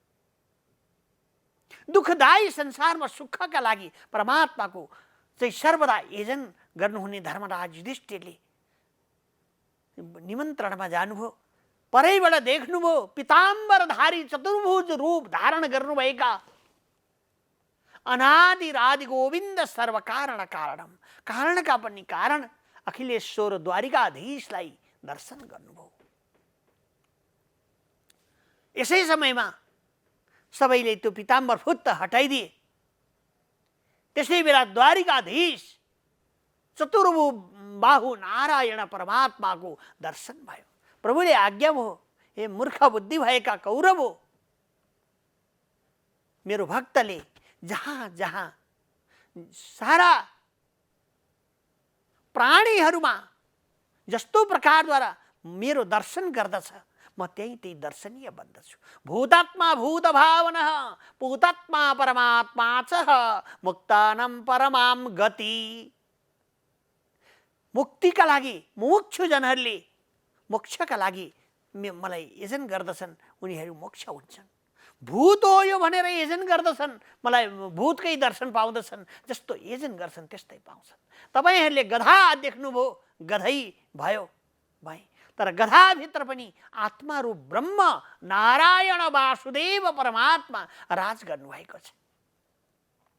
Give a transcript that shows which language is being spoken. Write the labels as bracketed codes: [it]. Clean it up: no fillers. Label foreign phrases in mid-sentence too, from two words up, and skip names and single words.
[ne] दुःखदायी संसारमा सुखका लागि परमात्माको चाहिँ सर्वदा एजन गर्नुहुने धर्मराज युधिष्ठिरले निमन्त्रणमा जानुभयो। परैबाट देख्नुभयो पिताम्बरधारी चतुर्भुज रूप धारण गर्नुभएका अनादिरादि गोविन्द [sa] सर्वकारण कारणम, [ne] कारणका पनि कारण अखिलेश्वर द्वारिकाधीशलाई दर्शन गर्नुभयो। यसै समयमा सबैले त्यो पिताम्बर फुत्त हटाइदिए। त्यसै बेला द्वारिकाधीश चतुर्बाहु नारायण परमात्माको दर्शन भयो। प्रभुले आज्ञा भयो, हे मूर्ख बुद्धि भएका कौरव हो, मेरो भक्तले जहाँ जहाँ सारा प्राणीहरूमा जस्तो प्रकारद्वारा मेरो दर्शन गर्दछ, म त्यही त्यही दर्शनीय बन्दछु। [sa] भूतात्मा भूत भावनः पूतात्मा परमात्मा च मुक्तानं परमां गति। [ne] मुक्तिका लागि मुमुक्षु जनहरूले मोक्षका लागि मलाई यजन गर्दछन्, उनीहरू मोक्ष हुन्छन्। भूत हो यो भनेर यजन गर्दछन्, मलाई भूतकै दर्शन पाउँदछन्। जस्तो यजन गर्छन् त्यस्तै पाउँछन्। तपाईहरूले गधा देख्नुभयो, गधै भयो भाइ, तर गधाभित्र पनि आत्मारूप ब्रह्म नारायण वासुदेव परमात्मा राज गर्नुभएको छ।